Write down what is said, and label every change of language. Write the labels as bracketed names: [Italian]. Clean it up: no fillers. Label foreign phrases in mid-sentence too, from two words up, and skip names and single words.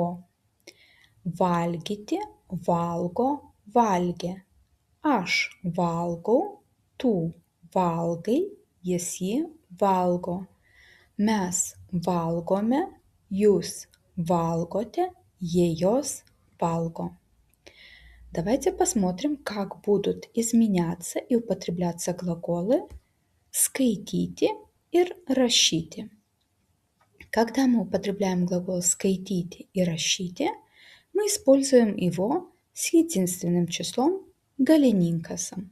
[Lithuanian] Valgyti, valgo, valgė. Aš valgau, tu valgai, jis jį valgo. Mes valgome, jūs valgote, jie jos valго. [Russian] Давайте посмотрим, как будут изменяться и употребляться глаголы «скайтити» и «рашити». Когда мы употребляем глагол «скайтити» и «рашити», мы используем его с единственным числом галининкасом.